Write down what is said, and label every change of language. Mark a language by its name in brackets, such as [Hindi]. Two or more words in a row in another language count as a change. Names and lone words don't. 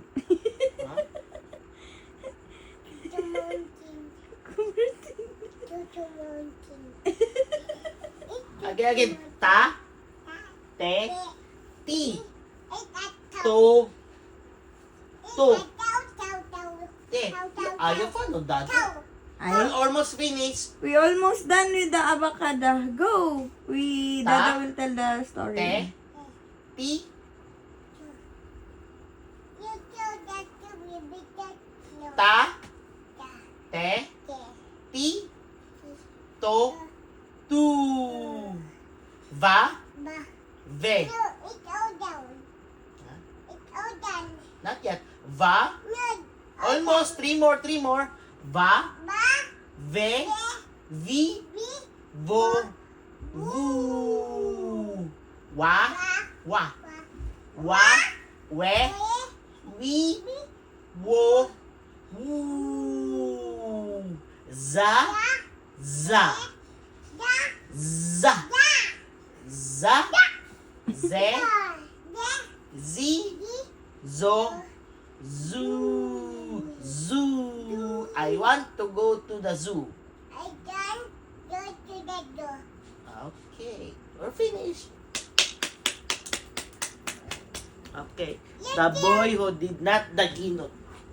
[English] Ha? Again. Ta, te, ti, to, te. You follow that? We're almost finished. We almost done with the avocado. Go! Dada will tell the story. Te, ti, ta, te, ti, to, tu. Va, ve. Not yet. Va, almost. Three more. Va, ve, vi, vo, vu. Wa, we, wi, wo, wu. Za, ze, zi, zo, zoo. I want to go to the zoo. Okay, we're finished. Okay, the boy who did not daginot.